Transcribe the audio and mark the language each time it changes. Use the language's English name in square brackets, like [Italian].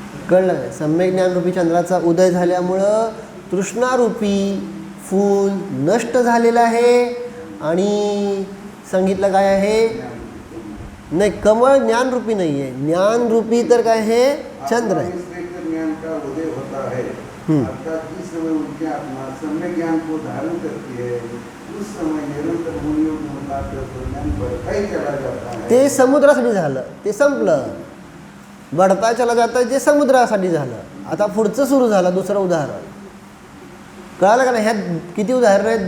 [Marathi] कळलं काय. सम्यक ज्ञानरूपी चंद्राचा उदय झाल्यामुळं तृष्णारूपी फूल नष्ट झालेलं आहे. आणि सांगितलं काय आहे, नाही कमळ ज्ञानरूपी नाही आहे, ज्ञानरूपी तर काय आहे, चंद्र आहे. [Hindi] अर्थात जिस समय उनकी आत्मा सम्यक ज्ञान को धारण करती है उस समय निरंतर मुनियों होता तो ज्ञान बढ़ता ही चला जाता है। [Marathi] ते समुद्रासाठी झालं, ते संपलं. [Hindi] बढ़ता चला जाता [Marathi] जे समुद्रासाठी झालं. आता पुढचं सुरू झालं दुसरं उदाहरण. कळलं का नाही? ह्यात किती उदाहरणं आहेत?